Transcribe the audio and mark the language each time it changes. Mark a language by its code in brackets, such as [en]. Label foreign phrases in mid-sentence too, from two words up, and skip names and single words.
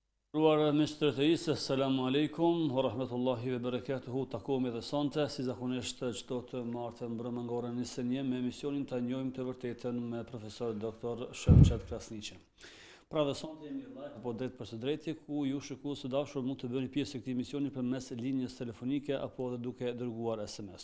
[ar] Ruar Mr. Theis, السلام عليكم ورحمة الله وبركاته, [sq] takomi dhe sonte, si zakonisht çdo të martë mbrëmë nga ora 21 me emisionin të njohim të vërtetën me profesor dr. Shevqet Krasniqi. Pra dhe sonte jemi live apo drejt për së drejti, ku ju shikues të dashur mund të bëni pjesë e këtij emisioni përmes linjës telefonike apo edhe duke dërguar SMS.